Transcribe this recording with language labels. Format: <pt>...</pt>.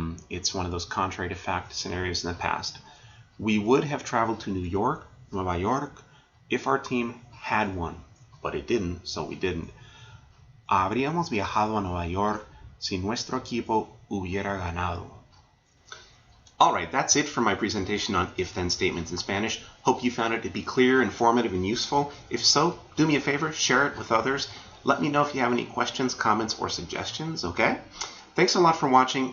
<en>It's one of those contrary to fact scenarios in the past. We would have traveled to New York, Nueva York, if our team had won, but it didn't, so we didn't.</en> <es>Habríamos viajado a Nueva York si nuestro equipo hubiera ganado.</es> <en>Alright, that's it for my presentation on if-then statements in Spanish. Hope you found it to be clear, informative, and useful. If so, do me a favor, share it with others. Let me know if you have any questions, comments, or suggestions, okay? Thanks a lot for watching.</en>